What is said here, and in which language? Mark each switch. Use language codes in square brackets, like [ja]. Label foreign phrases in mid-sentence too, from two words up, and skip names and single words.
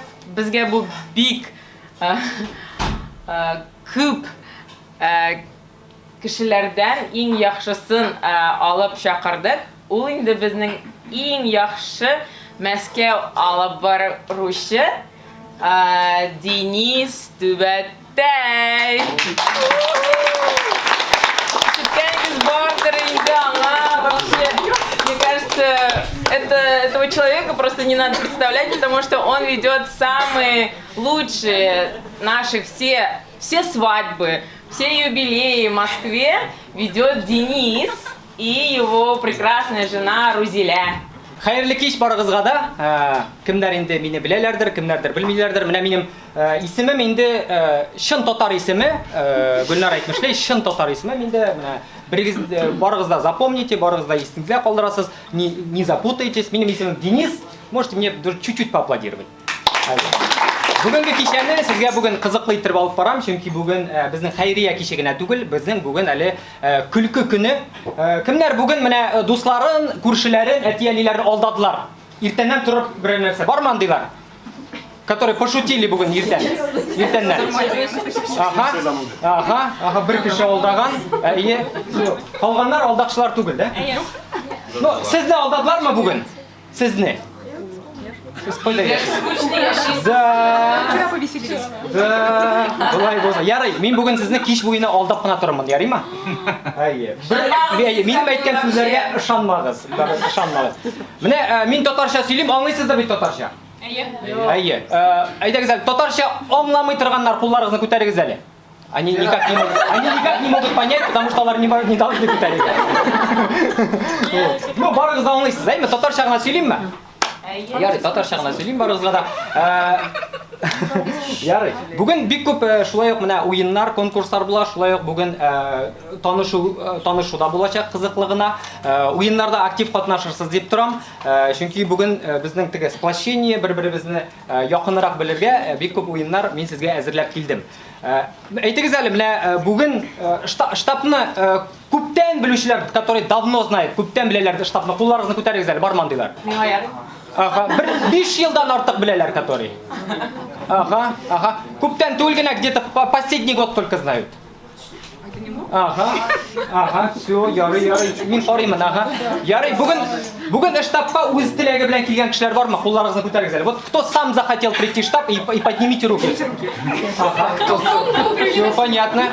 [tt] Безгә бу бик күп кешеләрдән иң яхшысын алып чакырдык. Ул инде безнең иң яхшы Мәскәү алып баручы Денис Түбәтәй. Шүткәнегез бардыр инде аңа. [ru] Вообще, мне кажется, этого человека просто не надо представлять, потому что он ведет самые лучшие наши все свадьбы, все юбилеи в Москве ведет Денис и его прекрасная жена Рузиля. [tt] Хәерле кич барыгызга да. Кемнәр инде мине беләләрдер, кемнәрдер белмиләрдер. Менә минем исемем инде шын татар исеме. Гөлнар әйтмешләй, шын татар исеме инде. Менә бирегез барыгыз да запомните, барыгыз да исеңезгә калдырасыз. [ru] Не запутайтесь. [tt] Минем исемем Денис. [ru] Можете мне чуть-чуть поаплодировать. [tt] Бүгенге кичәне сезгә бүген кызыклы итеп алып барам, чөнки бүген безнең хәйрия кичә генә түгел, безнең бүген әле көлке көне. Кемнәр бүген менә дусларын, күршеләрен, әти-әниләрен алдадылар. Иртәннән торып бер нәрсә бармы андыйлар? [ru] Которые пошутили [tt] бүген иртәннән. Ага, бер кеше алдаган. Калганнар алдакчылар түгел, да? Ну, сезне алдадылармы бүген? Сезне? [ru] Вчера повеселились. [tt] Да, былай болса. Ярый, мин бүген сезне кич буена алдап кына торырмын, ярыймы? Минем әйткән сүзләргә ышанмагыз, ышанмагыз. Менә мин татарча сөйлим, аңлыйсыздар бит татарча? Әйе. Әйдәгез әле, татарча аңламый торганнар кулларыгызны күтәрегез әле. [ru] Они никак не могут понять, потому что алар не должны күтәрергә. [tt] Ну, барыгыз аңлыйсыз, әйме? Татарча гына сөйлимме? Ярый, татарча гына сөйлим барыгызга да. Ярый. Бүген бик күп шулай ук менә уеннар, конкурслар була, шулай ук бүген танышуда булачак кызыклыгына. Уеннарда актив катнашырсыз дип торам. Чөнки бүген безнең теге сплощение, бер-беребезне якынрак белергә бик күп уеннар мин сезгә әзерләп килдем. Әйтегез әле, менә бүген штабны күптән белүчеләр, [ru] которые давно знают, [tt] күптән беләләр штабны, кулларыгызны күтәрегез әле, бармы андыйлар? Ага, 5 елдан артык беләләр, которые. Ага. Күптән түгел генә, [ru] где-то последний год только знают. Это не много? Ага, все, [tt] ярый. Мин карыймын, ага. Ярый, бүген штабка үз теләге белән килгән кешеләр бармы? Кулларыгызны күтәрегез әле. [ru] Вот кто сам захотел прийти в штаб и поднимите руки. Ага. Все понятно.